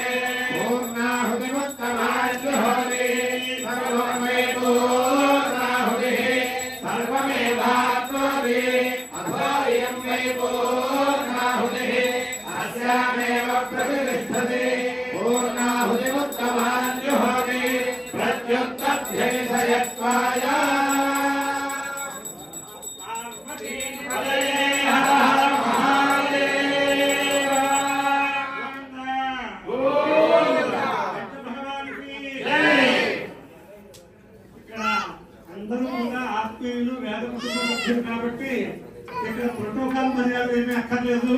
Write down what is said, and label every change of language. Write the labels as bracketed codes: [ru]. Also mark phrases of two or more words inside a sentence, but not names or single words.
[sa] पूर्णाहुतिमुत्तमाज्जुहोति सर्वमय पूर्णाहुतिः सर्वमेवाप्नोति अथोऽयं वै पूर्णाहुतिः अस्यामेव प्रतिष्ठति पूर्णाहुतिमुत्तमाज्जुहोति प्रत्युत्तध्यैषयत्वाय [te] అందరూ కూడా ఆత్మీయులు వేద కుటుంబం కాబట్టి ఇక్కడ ప్రోటోకాల్ మర్యాద ఏమీ అక్కర్లేదు.